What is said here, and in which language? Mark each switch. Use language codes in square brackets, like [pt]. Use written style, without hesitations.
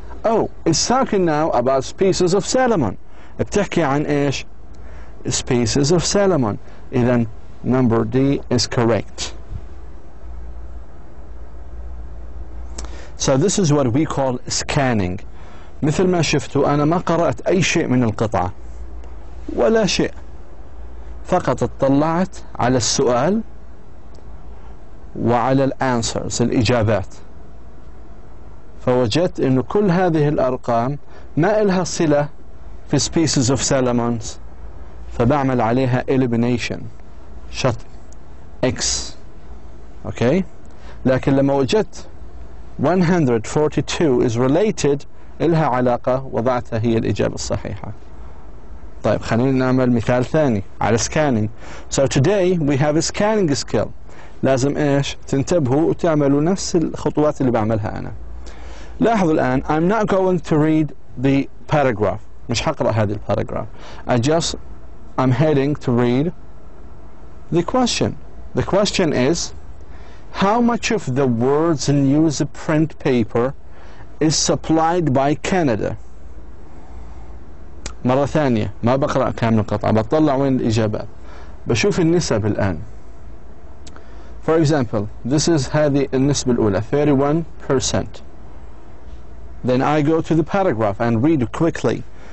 [en] Oh, it's talking now about species of salmon. [ar] بتحكي عن ايش؟ [en] species of salmon. إذن number D is correct. So this is what we call scanning. [ar] مثل ما شفتوا أنا ما قرأت أي شيء من القطعة ولا شيء، فقط اطلعت على السؤال وعلى الانسرز الإجابات، فوجدت إنه كل هذه الأرقام ما إلها صلة في species of salamanders، فبعمل عليها elimination شطب X. أوكي، لكن لما وجدت 142 [en] is related [ar] إلها علاقة وضعتها هي الإجابة الصحيحة. طيب خلينا نعمل مثال ثاني على scanning. [en] So today we have a scanning skill. [ar] لازم إيش؟ تنتبهوا وتعملوا نفس الخطوات اللي بعملها أنا. لاحظوا الآن [en] I'm not going to read the paragraph. [ar] مش حقرأ هذه الباراجراف. [en] I'm heading to read the question. The question is, how much of the world's newsprint paper is supplied by Canada? [ar] مرة ثانية ما بقرأ كامل القطعة، بطلع وين الإجابات، بشوف النسب الآن. [en] For example, this is [ar] هذه النسبة الأولى [en] 31%. Then I go to the paragraph and read quickly.